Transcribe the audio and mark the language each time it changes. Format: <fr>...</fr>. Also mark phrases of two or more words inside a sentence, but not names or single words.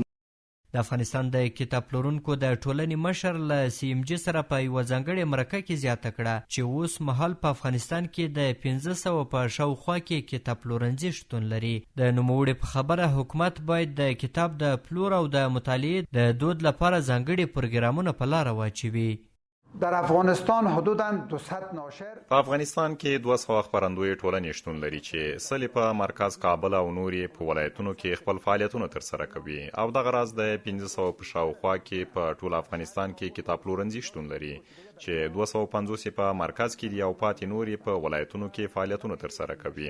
<ps>د افغانستان د کتاب پلورونکو د ټولنې مشر له CMG سره په یوه ځانګړې مرکه کې زیاته کړه چې اوس مهال په افغانستان کې د 1500 په شاوخوا کې کتاب پلورنځي شتون لري. د نوموړي په خبره حکومت باید د کتاب د پلور او د مطالعې د دود لپاره ځانګړي پروګرامونه په لاره واچوي.</ps> <fa>در افغانستان حدوداً 200 ناشر</fa> <ps>په افغانستان کې 200 خپرندوی ټولنې شتون لري چې سلې په مرکز کابل او نورې په ولایتونو کې خپل فعالیتونه ترسره کوي او دغه راز د 1500 په شاوخوا کې په ټول افغانستان کې کتاب پلورنځي شتون لري چې 250 په مرکز کې دي او پاتې نورې په ولایتونو کې فعالیتونه ترسره کوي.</ps>